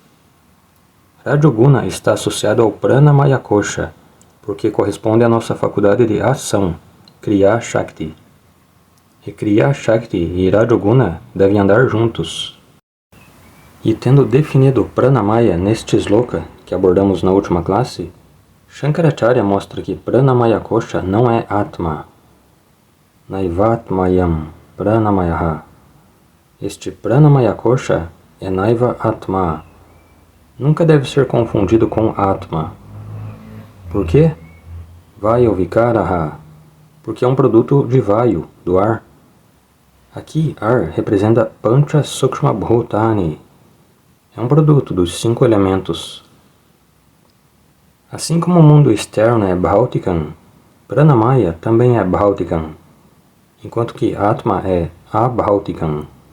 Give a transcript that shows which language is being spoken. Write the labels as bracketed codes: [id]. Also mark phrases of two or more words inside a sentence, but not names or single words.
[pt] Rajoguna está associado ao [sa] Pranamaya Kosha, [pt] porque corresponde à nossa faculdade de ação, [sa] Kriya Shakti. [pt] E [sa] Kriya Shakti [pt] e Rajoguna devem andar juntos. E tendo definido Pranamaya neste sloka que abordamos na última classe, Shankaracharya mostra que [sa] Pranamaya Kosha [pt] não é Atma. [sa] Naivatmayam Pranamayaha. [pt] Este Pranamaya Kosha é [sa] Naiva Atma, [pt] nunca deve ser confundido com Atma. Por quê? [sa] Vayu Vikaraha, [pt] porque é um produto de Vayu, do ar. Aqui, ar representa [sa] Pancha Sukshma Bhutani. [pt] É um produto dos 5 elementos. Assim como o mundo externo é Bhautikam, Pranamaya também é Bhautikam, enquanto que Atma é Abhautikam.